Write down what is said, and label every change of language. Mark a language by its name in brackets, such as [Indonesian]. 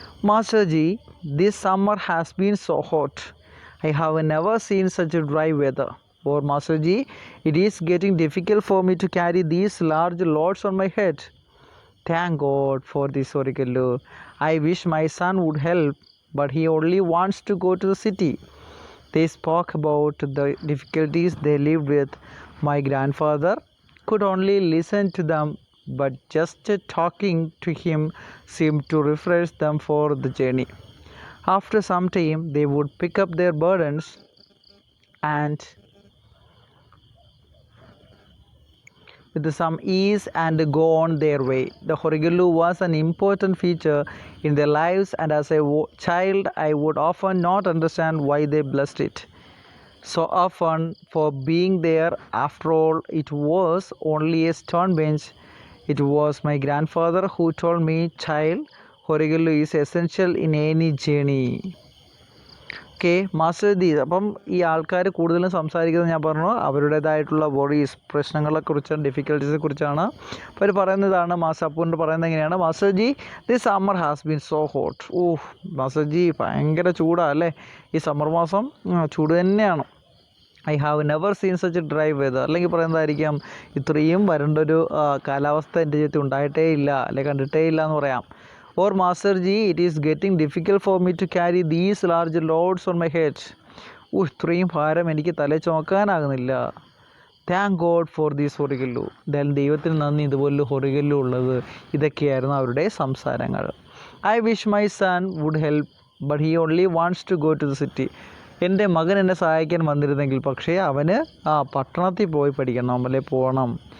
[English] Master ji, this summer has been so hot. I have never seen such a dry weather. Or master ji, it is getting difficult for me to carry these large loads on my head. Thank God for this Horigallu. I wish my son would help, but he only wants to go to the city. They spoke about the difficulties they lived with. My grandfather could only listen to them, but just talking to him seemed to refresh them for the journey. After some time, they would pick up their burdens and with some ease and go on their way. The Horigallu was an important feature in their lives, and as a child I would often not understand why they blessed it so often for being there. After all, it was only a stone bench. It was my grandfather who told me, child, Horigallu is essential in any journey. Okay master ദി. [Malayalam] അപ്പം ഈ ആൾക്കാർ കൂടുതലും സംസാരിക്കുന്നത് ഞാൻ പറഞ്ഞു അവരുടേതായിട്ടുള്ള worries, പ്രശ്നങ്ങളെക്കുറിച്ചാണ്, ഡിഫിക്കൽട്ടീസിനെ കുറിച്ചാണ്. അപ്പോൾ അവർ പറയുന്നതാണ്, മാസ്റ്റർ അപ്പൂൻ്റെ പറയുന്നത് എങ്ങനെയാണ്? [English] Master ji, this summer has been so hot. [Malayalam] Master G, ഭയങ്കര ചൂടാണ് അല്ലേ? ഈ സമ്മർ മാസം ചൂട് തന്നെയാണ്. [English] I have never seen such dry weather. [Malayalam] അല്ലെങ്കിൽ പറയുന്നതായിരിക്കാം, ഇത്രയും വരണ്ടൊരു കാലാവസ്ഥ എൻ്റെ ജീവിതത്തിൽ ഉണ്ടായിട്ടേ ഇല്ല, അല്ലെങ്കിൽ കണ്ടിട്ടേ ഇല്ല എന്ന് പറയാം. [English] Or Master ji, it is getting difficult for me to carry these large loads on my head. [Malayalam] ഇത്രയും ഭാരം എനിക്ക് തലയിൽ ചുമക്കാനാകുന്നില്ല. [English] Thank God for these Horigallu. [Malayalam] എന്തായാലും ദൈവത്തിന് നന്ദി, ഇതുപോലൊരു ഹൊറിഗല്ലു ഉള്ളത്. ഇതൊക്കെയായിരുന്നു അവരുടെ സംസാരങ്ങൾ. [English] I wish my son would help but he only wants to go to the city. [Malayalam] എൻ്റെ മകൻ എന്നെ സഹായിക്കാൻ വന്നിരുന്നെങ്കിൽ, പക്ഷേ അവന് പട്ടണത്തിൽ പോയി പഠിക്കണം, അല്ലെ പോകണം.